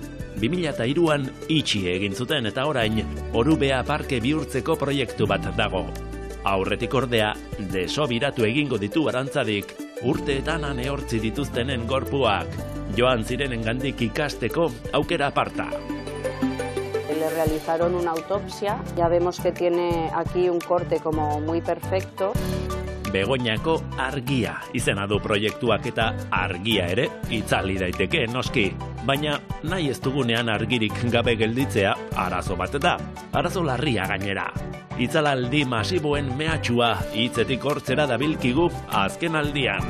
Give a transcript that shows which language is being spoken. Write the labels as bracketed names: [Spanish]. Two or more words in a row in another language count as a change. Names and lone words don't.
[Basque] 2003an itxi egin zuten eta orain Orubea parke bihurtzeko proiektu bat dago. Aurretik ordea, desobiratu egingo ditu Arantzadik, urteetan aneortzi dituztenen gorpuak, joan zirenengandik ikasteko aukera aparta. [Spanish] Le realizaron una autopsia, ya vemos que tiene aquí un corte como muy perfecto. [Basque] Begoñako argia izena du proiektuak eta argia ere itzali daiteke noski. Baina nahi ez dugunean argirik gabe gelditzea arazo bat da, arazo larria gainera. Itzalaldi masiboen mehatxua hitzetik hortzera dabilkigu azken aldian.